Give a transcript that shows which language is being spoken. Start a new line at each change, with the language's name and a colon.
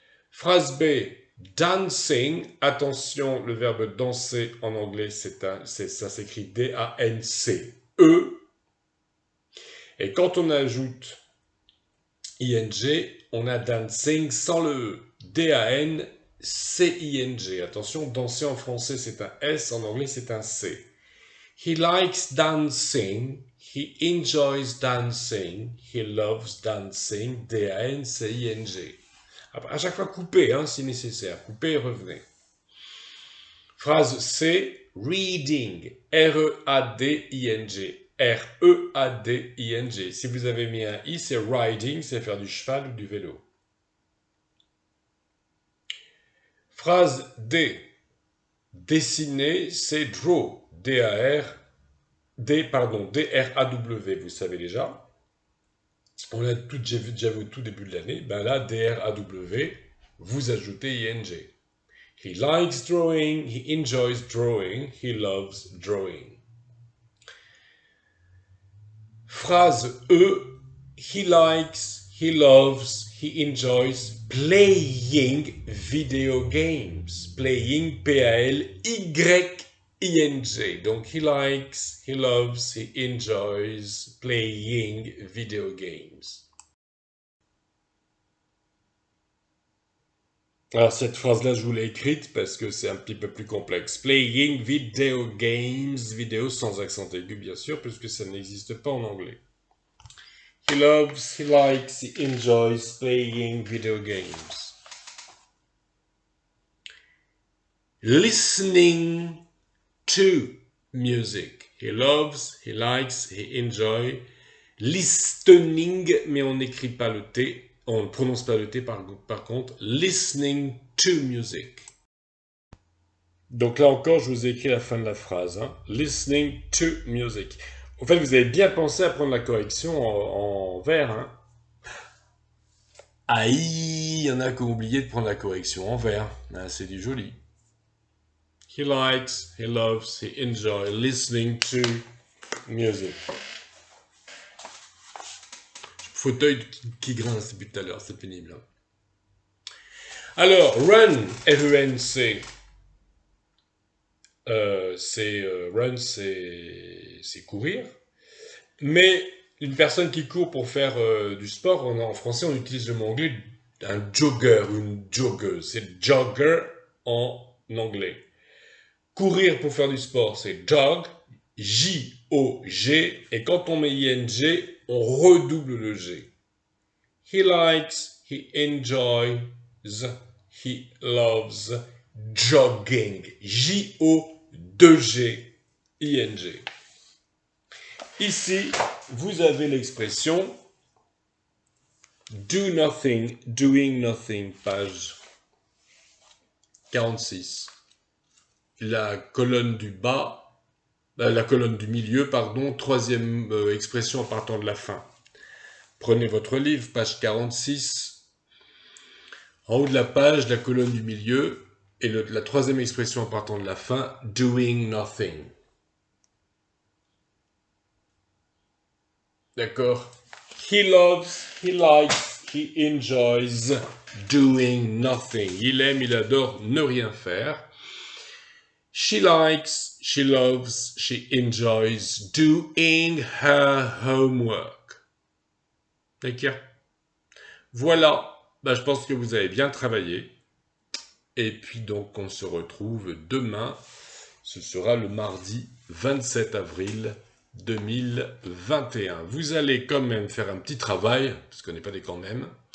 French: Phrase B, dancing. Attention, le verbe danser en anglais, ça s'écrit D-A-N-C-E. Et quand on ajoute ing, on a dancing sans le E. D-A-N-C-I-N-G. Attention, danser en français c'est un S, en anglais c'est un C.
English: He likes dancing, he enjoys dancing, he loves dancing, D-A-N-C-I-N-G.
French: À chaque fois coupez, hein, si nécessaire. Coupez et revenez. Phrase C, reading, R-E-A-D-I-N-G. R-E-A-D-I-N-G. Si vous avez mis un I, c'est riding, c'est faire du cheval ou du vélo. Phrase D. Dessiner, c'est draw. D-R-A-W, vous savez déjà. On l'a déjà vu au tout début de l'année. Ben là, D-R-A-W, vous ajoutez ing.
English: He likes drawing, he enjoys drawing, he loves drawing. Phrase E. He likes, he loves, he enjoys playing video games. Playing, P-A-L-Y-I-N-G. Donc, he likes, he loves, he enjoys playing video games.
French: Alors, cette phrase-là, je vous l'ai écrite parce que c'est un petit peu plus complexe.
English: Playing video games,
French: vidéo sans accent aigu, bien sûr, puisque ça n'existe pas en anglais.
English: He loves, he likes, he enjoys playing video games. Listening to music. He loves, he likes, he enjoys.
French: Listening, mais on n'écrit pas le T. On ne prononce pas le T par contre.
English: Listening to music.
French: Donc là encore, je vous ai écrit la fin de la phrase. Hein.
English: Listening to music.
French: En fait, vous avez bien pensé à prendre la correction en vert. Hein. Aïe, il y en a qui ont oublié de prendre la correction en vert. Ah, c'est du joli.
English: He likes, he loves, he enjoys listening to music.
French: Fauteuil qui grince depuis tout à l'heure, c'est pénible. Hein. Alors, run, R-E-N-C. Run, c'est courir. Mais une personne qui court pour faire du sport, en français, on utilise le mot anglais un jogger, une joggeuse. C'est jogger en anglais. Courir pour faire du sport, c'est jog, J-O-G, et quand on met ing, on redouble le G.
English: He likes, he enjoys, he loves jogging.
French: J-O-2-G-I-N-G. Ici, vous avez l'expression
English: do nothing, doing nothing,
French: page 46. La colonne du bas, la colonne du milieu, pardon, troisième expression en partant de la fin. Prenez votre livre, page 46. En haut de la page, la colonne du milieu, et la troisième expression en partant de la fin,
English: doing nothing.
French: D'accord?
English: He loves, he likes, he enjoys doing nothing.
French: Il aime, il adore ne rien faire.
English: She likes, she loves, she enjoys doing her homework.
French: D'accord? Voilà. Je pense que vous avez bien travaillé. Et puis donc, on se retrouve demain. Ce sera le mardi 27 avril 2021. Vous allez quand même faire un petit travail, parce qu'on n'est pas des quand même.